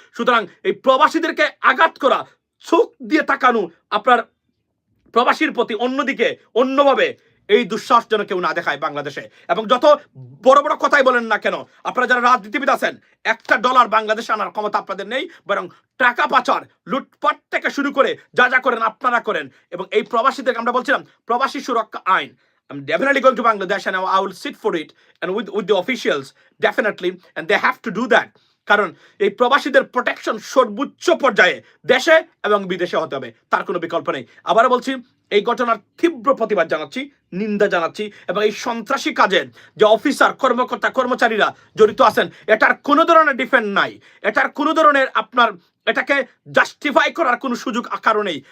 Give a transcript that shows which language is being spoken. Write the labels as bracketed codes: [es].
[bn] সুতরাং এই প্রবাসীদেরকে আঘাত করা, চোখ দিয়ে তাকানো আপনার প্রবাসীর প্রতি অন্যদিকে অন্যভাবে এই দুঃসাহস যেন কেউ না দেখায় বাংলাদেশে। এবং যত বড় বড় কথাই বলেন না কেন, আপনারা যারা রাজনীতিবিদ আছেন, $1 বাংলাদেশে আনার ক্ষমতা আপনাদের নেই, বরং টাকা পাচার, লুটপাট থেকে শুরু করে যা যা করেন আপনারা করেন। এবং এই প্রবাসীদেরকে আমরা বলছিলাম প্রবাসী সুরক্ষা আইন, [en] I'm definitely going to Bangladesh and I will sit for it and with the officials definitely, and they have to do that. [bn] কারণ এই প্রবাসীদের প্রোটেকশন সর্বোচ্চ পর্যায়ে দেশে এবং বিদেশে হতে হবে, তার কোনো বিকল্প নেই। আবার বলছি, এই ঘটনার তীব্র প্রতিবাদ জানাচ্ছি, নিন্দা জানাচ্ছি, এবং এই সন্ত্রাসী কাজে যে অফিসার কর্মকর্তা কর্মচারীরা জড়িত আছেন এটার কোনো ধরনের ডিফেন্ড নাই, এটার কোনো ধরনের আপনার এটাকে জাস্টিফাই করার কোনো সুযোগ কারো নেই।